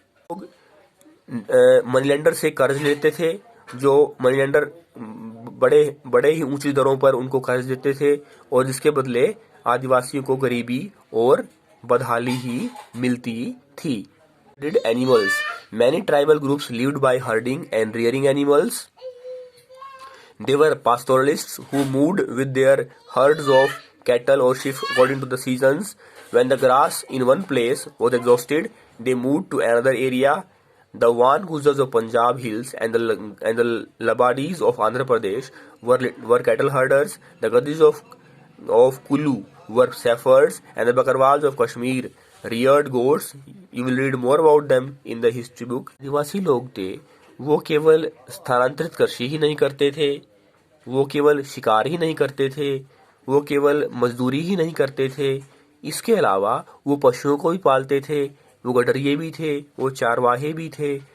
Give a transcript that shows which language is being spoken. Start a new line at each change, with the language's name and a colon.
Hindi: लोग money lender से कर्ज लेते थे, जो मनी लेंडर बड़े ही ऊंची दरों पर उनको कर्ज देते थे और जिसके बदले आदिवासियों को गरीबी और बदहाली ही मिलती थी।
English: Did animals. Many tribal groups lived by herding and rearing animals. They were pastoralists who moved with their herds of cattle or sheep according to the seasons. When the grass in one place was exhausted, they moved to another area. The Van Guzars of Punjab hills and the Labadis of Andhra Pradesh were cattle herders. The Gaddis of Kulu were shepherds, and the Bakarwals of Kashmir reared goats. You will read more about them in the history book.
Hindi: आदिवासी लोग थे, वो केवल स्थानांतरित कृषि ही नहीं करते थे, वो केवल शिकार ही नहीं करते थे, वो केवल मजदूरी ही नहीं करते थे, इसके अलावा वो पशुओं को भी पालते थे, वो गडरिये भी थे, वो चारवाहे भी थे।